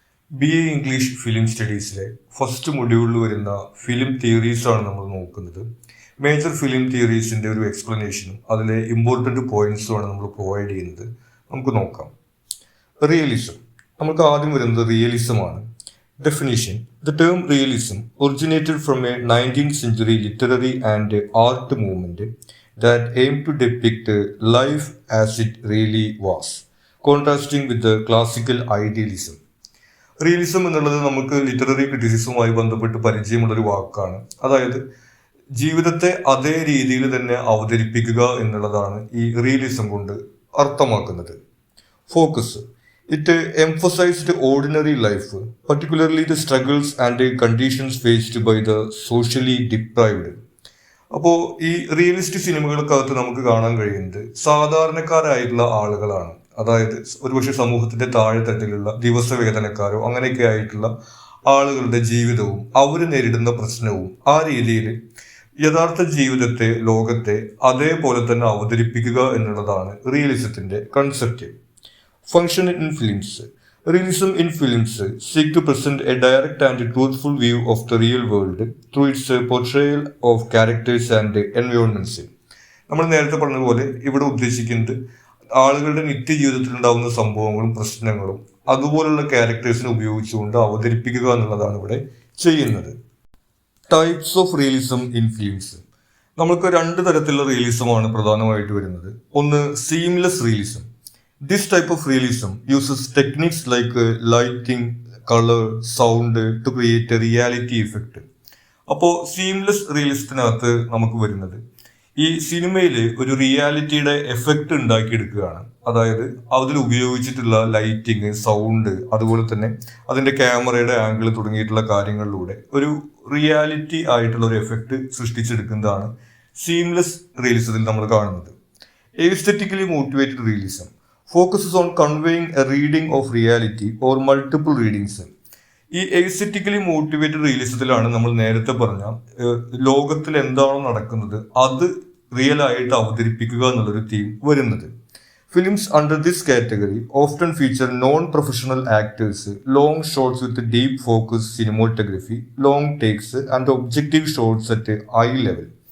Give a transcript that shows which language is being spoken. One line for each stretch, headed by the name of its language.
Malayalam: BA English film സ്റ്റഡീസിലെ first മൊഡ്യൂളിൽ വരുന്ന film തിയറീസാണ് നമ്മൾ നോക്കുന്നത്. മേജർ ഫിലിം തിയറീസിൻ്റെ ഒരു എക്സ്പ്ലനേഷനും അതിലെ ഇമ്പോർട്ടൻ്റ് പോയിന്റ്സുമാണ് നമ്മൾ പ്രൊവൈഡ് ചെയ്യുന്നത്. നമുക്ക് നോക്കാം. റിയലിസം. നമുക്ക് ആദ്യം വരുന്നത് റിയലിസമാണ്.
English: Definition: The term realism originated from a 19th century literary and art movement that aimed to depict life as it really was, contrasting with the classical idealism.
Malayalam: Realism എന്നുള്ളത് നമുക്ക് literary ക്രിറ്റിസിസവുമായി ബന്ധപ്പെട്ട് പരിചയമുള്ളൊരു വാക്കാണ്. അതായത് ജീവിതത്തെ അതേ രീതിയിൽ തന്നെ അവതരിപ്പിക്കുക എന്നുള്ളതാണ് ഈ റിയലിസം കൊണ്ട് അർത്ഥമാക്കുന്നത്.
English: Focus: It emphasized ordinary life, particularly the struggles and conditions faced by the socially deprived.
Malayalam: അപ്പോൾ ഈ റിയലിസ്റ്റിക് സിനിമകൾക്കകത്ത് നമുക്ക് കാണാൻ കഴിയുന്നത് സാധാരണക്കാരായിട്ടുള്ള ആളുകളാണ്. അതായത് ഒരുപക്ഷെ സമൂഹത്തിന്റെ താഴെത്തട്ടിലുള്ള ദിവസവേതനക്കാരോ അങ്ങനെയൊക്കെ ആയിട്ടുള്ള ആളുകളുടെ ജീവിതവും അവർ നേരിടുന്ന പ്രശ്നവും ആ രീതിയിൽ യഥാർത്ഥ ജീവിതത്തെ, ലോകത്തെ അതേപോലെ തന്നെ അവതരിപ്പിക്കുക എന്നുള്ളതാണ് റിയലിസത്തിന്റെ concept.
English: Function in films. Realism in films seek to present a direct and truthful view of the real world through its portrayal of characters and environments.
Malayalam: നമ്മൾ നേരത്തെ പറഞ്ഞതുപോലെ ഇവിടെ ഉദ്ദേശിക്കുന്നത് ആളുകളുടെ നിത്യജീവിതത്തിൽ ഉണ്ടാകുന്ന സംഭവങ്ങളും പ്രശ്നങ്ങളും അതുപോലുള്ള ക്യാരക്ടേഴ്സിനെ ഉപയോഗിച്ചുകൊണ്ട് അവതരിപ്പിക്കുക എന്നുള്ളതാണ് ഇവിടെ ചെയ്യുന്നത്.
English: Types of realism in films.
Malayalam: നമുക്ക് രണ്ട് തരത്തിലുള്ള റിയലിസമാണ് പ്രധാനമായിട്ട് വരുന്നത്. ഒന്ന് seamless realism.
English: This type of realism uses techniques like lighting, color, sound to create a reality effect.
Malayalam: അപ്പോൾ സീംലെസ് റിയലിസത്തിനകത്ത് നമുക്ക് വരുന്നത് ഈ സിനിമയിൽ ഒരു റിയാലിറ്റിയുടെ എഫക്റ്റ് ഉണ്ടാക്കിയെടുക്കുകയാണ്. അതായത് അതിൽ ഉപയോഗിച്ചിട്ടുള്ള ലൈറ്റിങ്, സൗണ്ട്, അതുപോലെ തന്നെ അതിൻ്റെ ക്യാമറയുടെ ആംഗിൾ തുടങ്ങിയിട്ടുള്ള കാര്യങ്ങളിലൂടെ ഒരു റിയാലിറ്റി ആയിട്ടുള്ള ഒരു എഫക്റ്റ് സൃഷ്ടിച്ചെടുക്കുന്നതാണ് സീംലെസ് റിയലിസത്തിൽ നമ്മൾ കാണുന്നത്.
English: Aesthetically motivated realism focuses on conveying a reading of reality or multiple readings.
Malayalam: ഈ എസ്തെറ്റിക്കലി മോട്ടിവേറ്റഡ് റിയലിസത്തിലാണ് നമ്മൾ നേരത്തെ പറഞ്ഞ ലോകത്തിൽ എന്താണോ നടക്കുന്നത് അത് റിയൽ ആയിട്ട് അവതരിപ്പിക്കുക എന്നുള്ളൊരു തീം വരുന്നത്.
English: Films under this category often feature non professional actors, long shots with deep focus cinematography, long takes and objective shots at eye level.